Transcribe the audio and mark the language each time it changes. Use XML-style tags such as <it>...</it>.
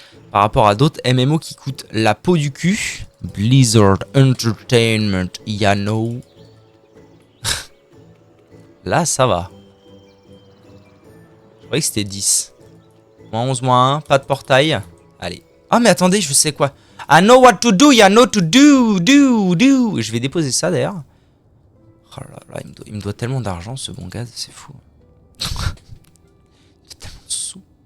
<fr>Par rapport à d'autres MMO qui coûtent la peau du cul. Blizzard Entertainment, Yano. Là, ça va. Je croyais que c'était 10. Moins 11, moins 1, pas de portail. Allez. Ah mais attendez, je sais quoi.</fr> <en>I know what to do, Yano to do.</en> <fr>Je vais déposer ça d'ailleurs. Oh là là, il me doit tellement d'argent ce bon gars, c'est fou. Il a tellement de sous.</fr>